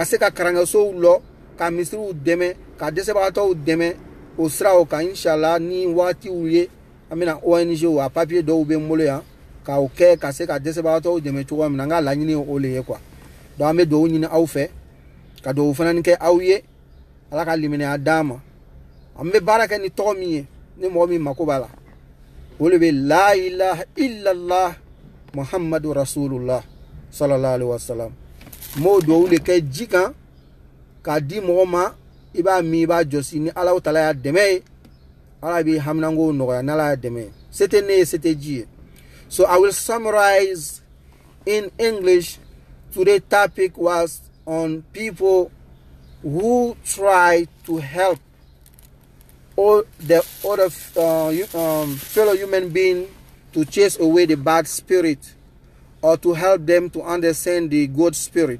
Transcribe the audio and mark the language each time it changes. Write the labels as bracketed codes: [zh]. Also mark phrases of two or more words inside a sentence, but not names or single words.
[bm] se ka karankɛsow lɔ ka misiriw dɛmɛ ka dɛsɛbagatɔw dɛmɛ o siraw kan inshallah ni waatiw ye an bɛna ONG a papier dɔw bɛ n bolo yan k'o kɛ ka se ka dɛsɛbagatɔw dɛmɛ cogoya min na n ka laɲini y'o le ye quoi donc an bɛ dugawu ɲini aw fɛ ka dugawu fana kɛ aw ye ala ka limaniya d'a ma an bɛ baara kɛ ni tɔgɔ min ye ni mɔgɔ min mako b'a la o le bɛ [ar] لا إله إلا الله محمد رسول الله صلى الله عليه وسلم [bm] n b'o dugawu le kɛ ji kan k'a di mɔgɔ ma i b'a min i b'a jɔsi ni ala tala y'a dɛmɛ ye ala b'i haminanko nɔgɔya n'ala y'a dɛmɛ ye se tɛ ne ye se tɛ ji ye. [en] So I will summarize in English. Today's topic was on people who try to help all the other fellow human being to chase away the bad spirit or to help them to understand the good spirit.